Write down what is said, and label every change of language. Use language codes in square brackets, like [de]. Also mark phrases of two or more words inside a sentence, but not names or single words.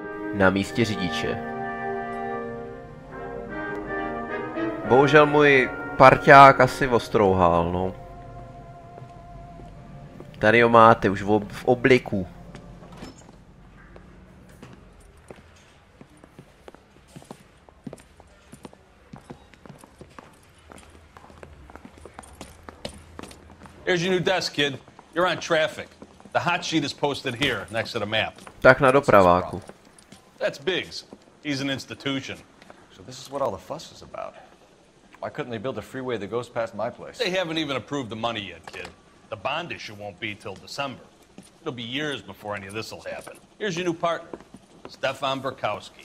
[cs] na místě řidiče. Bohužel můj parťák asi ostrouhal, no. Tady ho máte už v obliku. [en] Here's your new desk, kid. You're on traffic. The hot sheet is posted here, next to the map. [cs] Tak na dopraváku. [en] That's Biggs. He's an institution. So this is what all the fuss is about. Why couldn't they build a freeway that goes past my place? They haven't even approved the money yet, kid. The bond issue won't be till December. It'll be years before any of this will happen. Here's your new partner, Stefan Burkowski.